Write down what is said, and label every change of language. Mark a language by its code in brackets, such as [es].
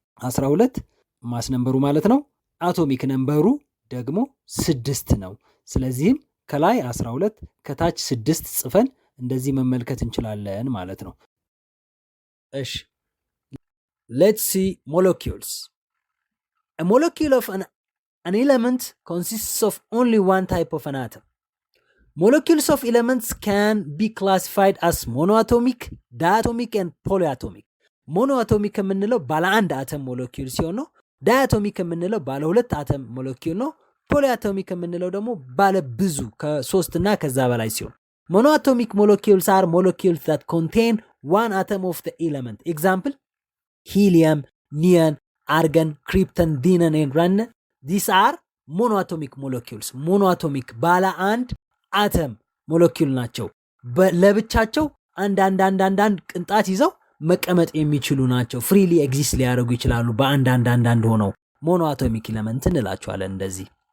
[am] 12 ማስ ነምበሩ ማለት ነው። አቶሚክ ነምበሩ ደግሞ 6 ነው። ስለዚህም ከላይ 12 ከታች 6 ጽፈን እንደዚህ መመልከት እንችላለን ማለት ነው። እሺ [en] let's see molecules. A molecule of an element consists of only one type of an atom. Molecules of elements can be classified as monoatomic, diatomic and polyatomic. [am] monoatomic የምንለው ባለ አንድ አተም ሞለኪውል ሲሆን ነው። diatomic የምንለው ባለ ሁለት አተም ሞለኪውል ነው። polyatomic የምንለው ደግሞ ባለ ብዙ ከ3 እና ከዛ በላይ ሲሆን [en] monoatomic molecules are molecules that contain one atom of the element. Example helium, neon, argon, krypton, xenon, and radon. These are monoatomic molecules. [am] monoatomic ባለ አንድ አተም ሞለኪውል ናቸው። ለብቻቸው አንድ ቅንጣት ይዘው መቀመጥ የሚችሉ ናቸው። ፍሪሊ ኤግዚስት ሊያደርጉ ይችላሉ በአንድ ሆነው ሞኖአቶሚክ ኤሌመንት እንላቸዋለን። እንደዚህ